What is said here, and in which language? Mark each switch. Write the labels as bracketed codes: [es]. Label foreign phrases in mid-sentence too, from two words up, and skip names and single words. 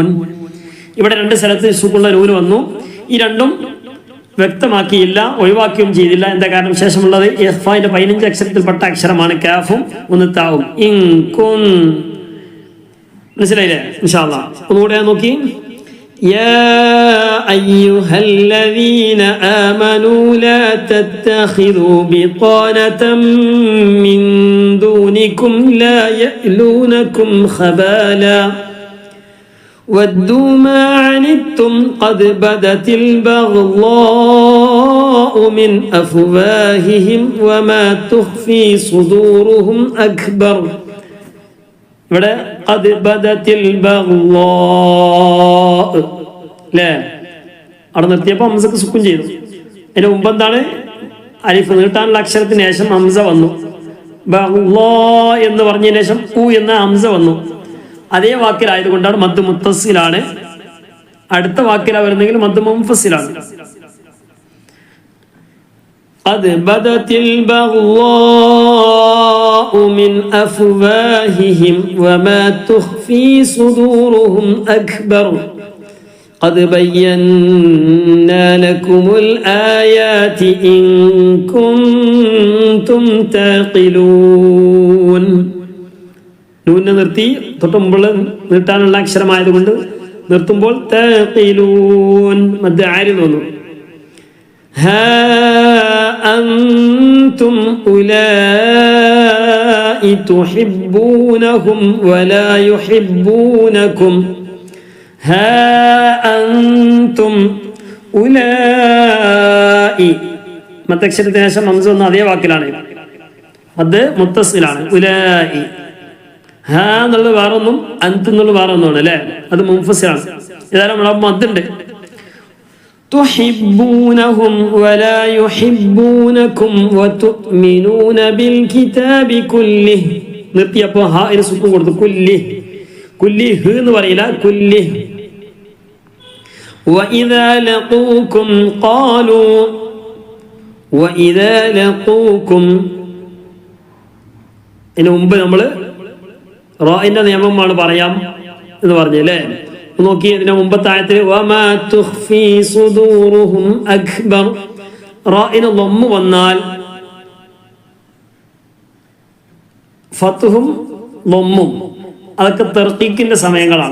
[ml] ഇവിടെ രണ്ട് സ്ഥലത്ത് സുക്കൂനുള്ള നൂന് വന്നു. ഈ രണ്ടും വ്യക്തമാക്കിയില്ല, ഒഴിവാക്കുകയും ചെയ്തില്ല. എന്താ കാരണം? ശേഷമുള്ളത് ഇഖ്ഫാന്റെ 15 അക്ഷരത്തിൽപ്പെട്ട അക്ഷരമാണ് കാഫും ഒന്ന് താവും. [ar] إن كن, [ml] മനസ്സിലായില്ലേ? [ar] إن شاء الله [ml] ഒന്നുകൂടെ നോക്കി. [ar] يا أيها الذين آمنوا لا تتخذوا بطانة من دونكم لا يألونكم خبالا ودوا ما عنتم قد بدت البغضاء من أفواههم وما تخفي صدورهم أكبر. [ml] ഇവിടെ [ar] قد بدت البغضاء [ml] അല്ലേ, അവിടെ നിർത്തിയപ്പോൾ ഹംസക്ക് സുക്കൂൻ ചെയ്തു. അതിന് മുമ്പ് എന്താണ്? അലിഫ് നീട്ടാനുള്ള അക്ഷരത്തിന് ശേഷം ഹംസ വന്നു. ബഗ്ളാ എന്ന് പറഞ്ഞതിന് ശേഷം ഉ എന്ന ഹംസ വന്നു. അതേ വാക്കിലായതുകൊണ്ടാണ് മദ് മുത്തസിലാണ്. അടുത്ത വാക്കിലാ വരുന്നെങ്കിൽ മദ് മുൻഫസിലാണ്. [ar] قد بدت البغضاء من أفواههم وما تخفي صدورهم أكبر قد بينا لكم الآيات إن كنتم تعقلون. [ml] നൂനെ നിർത്തി തൊട്ട് മുമ്പുള്ള നീട്ടാനുള്ള അക്ഷരമായതുകൊണ്ട് നിർത്തുമ്പോൾ തഖിലൂൻ മദ് ആരി തോന്നും. [ar] ها أنتم أولئك تحبونهم ولا يحبونكم ها أنتم أولئك [ml] മത്തക്ഷരത്തിന് ശേഷം ഹംസ വന്ന അതേ വാക്കിലാണ്. അത് മുത്തസിലാണ്. ഉലായി ഹാ എന്നുള്ളത് വേറെ ഒന്നും, അന്ത് എന്നുള്ളത് വേറെ ഒന്നുമാണ് അല്ലേ. അത് മുൻഫസിലാണ്. ഏതായാലും നമ്മുടെ മദ്ദുണ്ട്. [ar] تحبونهم ولا يحبونكم وتؤمنون بالكتاب كله. [ml] നിർത്തിയപ്പോൾ ഹാ ഇന് സുക്കൂൻ കൊടുത്തു. കുല്ലിഹ് എന്ന് പറയില്ല, കുല്ലിഹ്. [ar] وإذا لقوكم قالوا وإذا لقوكم [ml] ഇതിനു മുമ്പ് നമ്മൾ റാഇന്റെ നിയമമാണ് പറയാം എന്ന് പറഞ്ഞല്ലേ. നോക്കി ഇതിന്റെ മുമ്പത്തെ ആയത്തിൽ [ar] وما تخفي صدورهم أكبر. [ml] റാഇന് ളമ്മ് വന്നാൽ ഫത്ഹും ളമ്മും അതൊക്കെ തർഖീഖിന്റെ സമയങ്ങളാണ്.